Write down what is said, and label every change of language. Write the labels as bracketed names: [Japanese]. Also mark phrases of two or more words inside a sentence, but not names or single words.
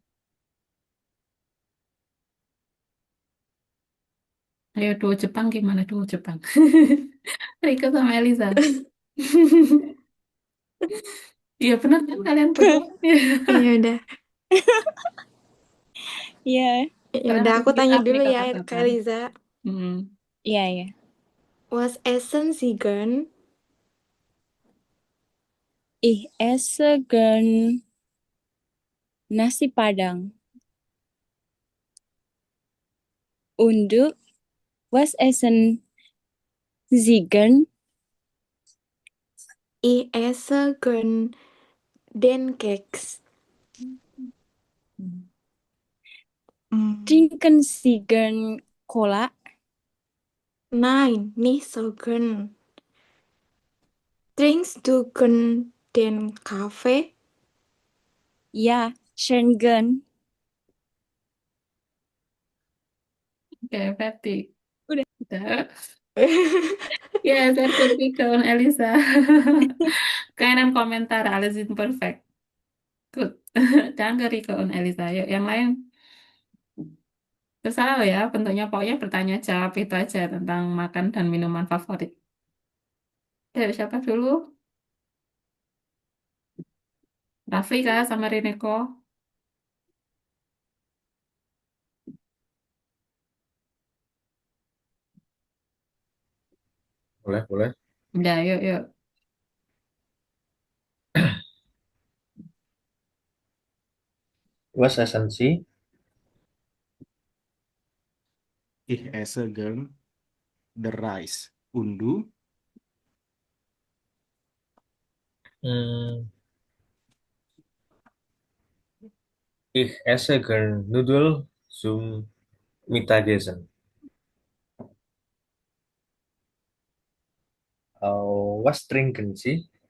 [Indonesian] Ayo duo Jepang gimana duo Jepang? Rika sama Eliza. Iya benar kan kalian berdua? Iya udah. Iya, Ya Kalian udah harus aku speak tanya up nih dulu ya Kak kata-kata. Eliza. Hmm. iya, iya. [German] Was essen Sie gern? Ich esse gern nasi Padang. Und du, was essen Sie gern? Ich esse gern den Keks. Trinken Sie gern Cola? Nein, nicht so gern. Trinkst du gern den Kaffee? Ja, schön gern. [Indonesian] Oke, Fatty. Udah. Udah. Ya, [German] sehr gut, Rika und Elisa. Keinen komentar, alles ist perfekt. Good. Danke, Rika und Elisa. [Indonesian] Yuk, yang lain. Terserah lo ya, bentuknya pokoknya bertanya jawab itu aja tentang makan dan minuman favorit. Yuk, siapa dulu? Rafli kah sama Rineko? Boleh, boleh. Udah, yuk, yuk. [German] Was essen Sie? Ich esse gern [English] the rice. [German] Und du? Hmm, ich esse gern Nudeln zum Mittagessen. Was trinken Sie?